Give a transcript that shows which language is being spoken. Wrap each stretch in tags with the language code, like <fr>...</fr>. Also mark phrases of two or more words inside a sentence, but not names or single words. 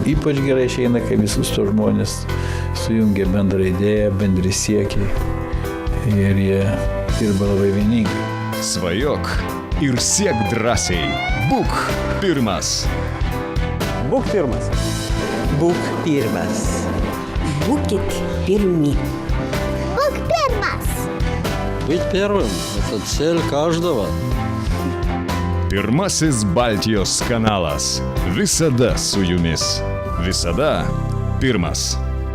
<lt>Ypač gerai išeina, kai visus tos žmonės sujungia bendrą idėją, bendri siekiai ir jie dirba labai vieningai. Svajok ir siek drąsiai. Būk pirmas. Būk pirmas. Būk pirmas. Būkit pirmi. Būk pirmas!</lt> <ru>Быть первым – это цель каждого.</ru> <lt>Pirmasis Baltijos kanalas. Visada su jumis. Visada pirmas.</lt>